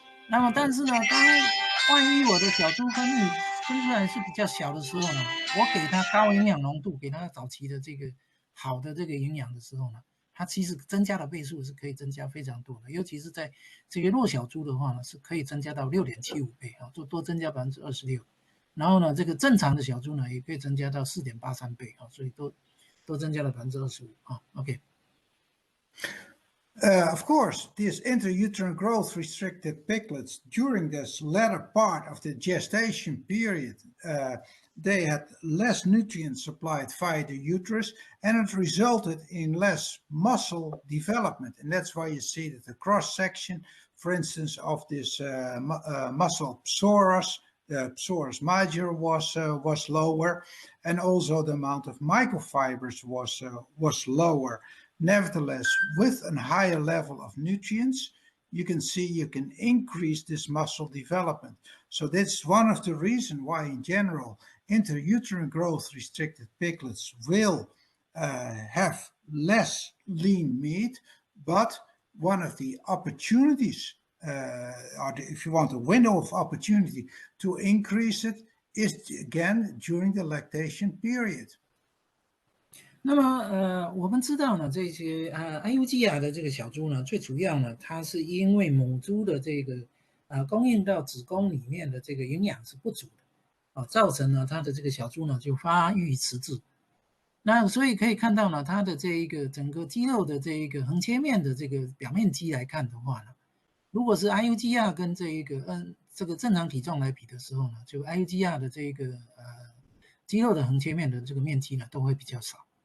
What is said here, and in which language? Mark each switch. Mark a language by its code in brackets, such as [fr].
[zh] 那么但是呢，万一我的小猪生出来是比较小的时候呢，我给它高营养浓度，给它早期的这个好的这个营养的时候呢，它其实增加的倍数是可以增加非常多的，尤其是在这个弱小猪的话呢，是可以增加到6.75倍啊，就多增加26%。然后呢，这个正常的小猪呢，也可以增加到4.83倍啊，所以都增加了25%啊。 OK。 [en] Of course, these intrauterine growth restricted piglets during this latter part of the gestation period, they had less nutrients supplied via the uterus, and it resulted in less muscle development. And that's why you see that the cross section, for instance, of this muscle psoas the psoas major was lower, and also the amount of microfibers was lower. Nevertheless, with a higher level of nutrients, you can see you can increase this muscle development. So that's one of the reasons why, in general, intrauterine growth restricted piglets will have less lean meat, but one of the opportunities, if you want a window of opportunity to increase it, is again during the lactation period. [zh] 那么我们知道呢，这些IUGR 的这个小猪呢，最主要呢，它是因为母猪的这个供应到子宫里面的这个营养是不足的，造成呢它的这个小猪呢就发育迟滞。那所以可以看到呢，它的这一个整个肌肉的这一个横切面的这个表面积来看的话呢，如果是 IUGR 跟这一个这个正常体重来比的时候呢，就 IUGR 的这一个肌肉的横切面的这个面积呢都会比较少。